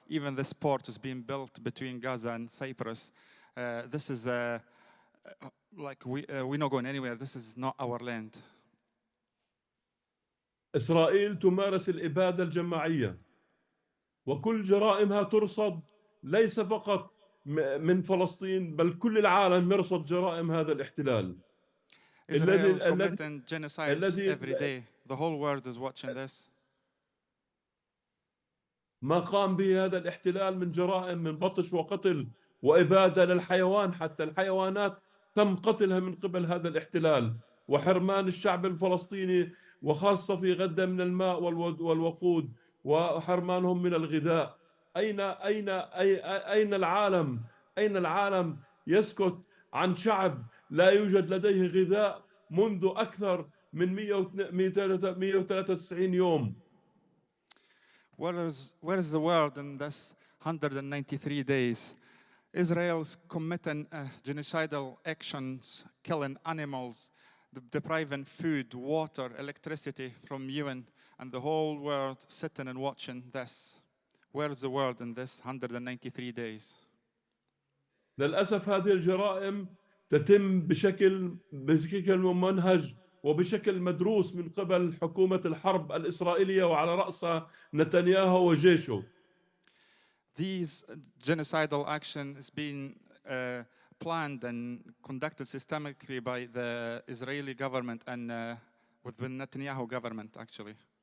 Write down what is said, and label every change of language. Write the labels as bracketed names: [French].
[English] Even this port is being built between Gaza and Cyprus. This is like we're not going anywhere. This is not our land. [Arabic] إسرائيل تمارس الإبادة الجماعية وكل جرائمها ترصد ليس فقط من فلسطين بل كل العالم يرصد جرائم هذا الاحتلال. [English] Israel is committing genocides every day. The whole world is watching this. [Arabic] ما قام به هذا الاحتلال من جرائم من بطش وقتل وإبادة للحيوان. حتى الحيوانات تم قتلها من قبل هذا الاحتلال وحرمان الشعب الفلسطيني وخاصة في غزة من الماء والوقود وحرمانهم من الغذاء. أين العالم؟ أين العالم يسكت عن شعب لا يوجد لديه غذاء منذ أكثر من 193 يوم؟ [English] Where is the world in this 193 days? Israel's committing genocidal actions, killing animals, depriving food, water, electricity from UN, and the whole world sitting and watching this. Where's the world in this 193 days? [Arabic] للأسف هذه الجرائم تتم بشكل ممنهج وبشكل مدروس من قبل حكومة الحرب الإسرائيلية وعلى رأسها نتنياهو وجيشه. [English] These genocidal actions being planned and conducted systematically by the Israeli government and with the Netanyahu government actually.